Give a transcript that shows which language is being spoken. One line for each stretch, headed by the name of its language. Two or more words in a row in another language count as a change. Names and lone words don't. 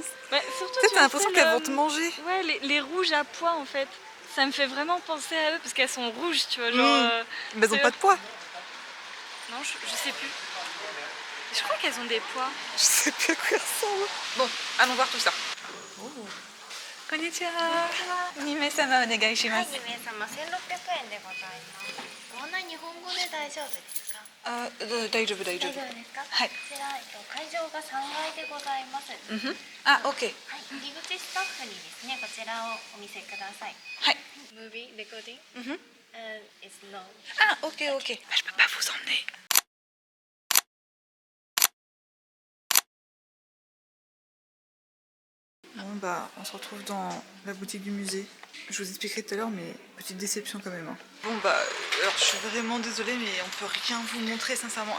French: Ouais, surtout Peut-être t'as l'impression qu'elles vont te manger. Ouais, les rouges à pois en fait. Ça me fait vraiment penser à eux parce qu'elles sont rouges, tu vois. Genre, mais elles ont pas de poids. Non, je sais plus. Je crois qu'elles ont des pois. Je sais plus à quoi elles ressemblent. Bon, allons voir tout ça. Oh.
Japanese: こんにちは。二名様お願いします. 2名様1600円でございます。ご案内日本語で大丈夫ですか？あ、大丈夫大丈夫。大丈夫ですか？はい。こちら、会場が3階でございます。あ、OK。はい、入り口スタッフにですね、こちらをお見せください。はい。
English: Movie recording? It's no. Ah, OK, OK.
French: Bah, je peux pas vous emmener. Bon bah on se retrouve dans la boutique du musée. Je vous expliquerai tout à l'heure mais petite déception quand même. Hein. Bon bah alors je suis vraiment désolée mais on peut rien vous montrer sincèrement.